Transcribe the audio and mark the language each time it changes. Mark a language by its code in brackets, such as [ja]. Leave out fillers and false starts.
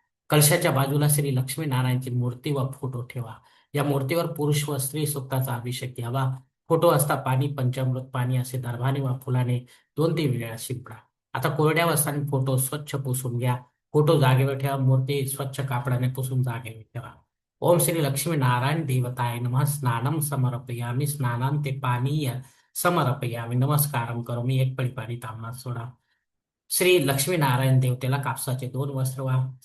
[mr] कलशाच्या बाजूला श्री लक्ष्मी नारायणची मूर्ती व फोटो ठेवा. या मूर्तीवर पुरुष व स्त्री सुक्ताचा अभिषेक घ्यावा. फोटो असता पाणी, पंचामृत पाणी असे दर्भाने वा फुलाने 2-3 वेळा शिंपडा. आता कोरड्या वस्त्राने फोटो स्वच्छ पुसून घ्या. फोटो जागेवर ठेवा. मूर्ती स्वच्छ कापडाने पुसून जागेवर ठेवा. [sa] ओम श्री लक्ष्मी नारायण देवताय नमः स्नानम समर्पयामि स्नानांते पानीय समर्पयामि नमस्कारम करोमि. [mr] एक पळी पाणी तांबणात सोडा. श्री लक्ष्मी नारायण देवतेला कापसाचे 2 वस्त्र वा.